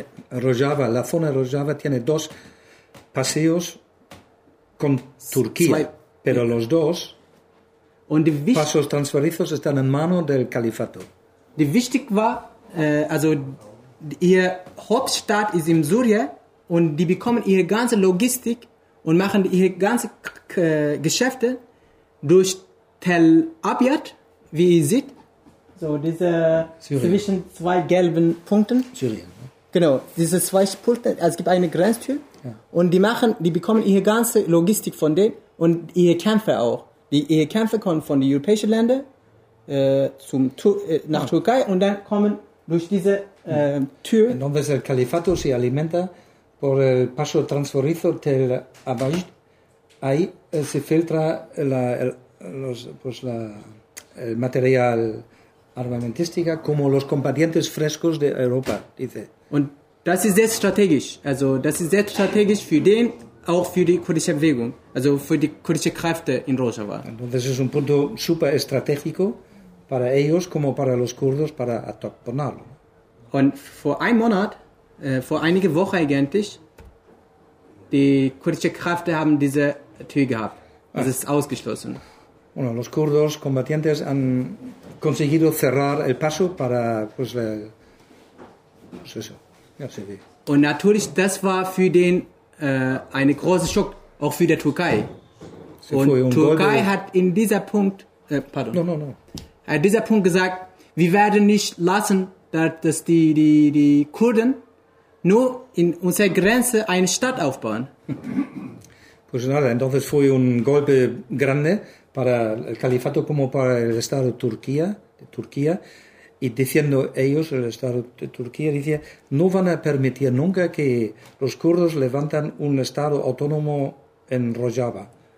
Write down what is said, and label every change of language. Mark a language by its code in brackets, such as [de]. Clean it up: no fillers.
[es] Rojava, la zona de Rojava tiene dos paseos con Turquía, pero los dos pasos transferizos están en mano del califato. [de] Die wichtig war, also ihr Hauptstadt ist in Syrien und die bekommen ihre ganze Logistik und machen ihre ganze Geschäfte durch Tell Abyad, wie ihr seht, so diese Syrien. Zwischen zwei gelben Punkten. Syrien. Ne? Genau, diese zwei Punkte, also es gibt eine Grenztür ja. Und die bekommen ihre ganze Logistik von denen und ihre Kämpfer auch. Ihre Kämpfer kommen von den europäischen Ländern nach Türkei und dann kommen durch diese Tür. [es] Entonces el califato se alimenta por el paso transfronterizo Tell Abyad. Ahí se filtra el material armamentístico como los combatientes frescos de Europa, dice. [de] Und das ist sehr strategisch. Also das ist sehr strategisch für den, auch für die kurdische Bewegung, also für die kurdische Kräfte in Rojava. [es] Entonces es un punto super estratégico para ellos como para los kurdos para atornarlo. [de] Und vor einem Monat, vor einige Wochen eigentlich, die kurdische Kräfte haben diese Tür gehabt. Das ist ausgeschlossen. [es] Bueno, los kurdos combatientes han conseguido cerrar el paso para, eso. [de] Ja, [es] sí, sí. [de] Und natürlich, das war für den eine große Schock, auch für die Türkei. [es] Sí, und [de] Türkei hat in dieser Punkt, hat dieser Punkt gesagt, wir werden nicht lassen, dass die Kurden nur in unserer Grenze eine Stadt aufbauen. [es] Pues nada, entonces fue un golpe grande para el califato como para el Estado de Turquía, y diciendo ellos, el Estado de Turquía, dice, no van a permitir nunca que los kurdos levanten un Estado autónomo en Rojava.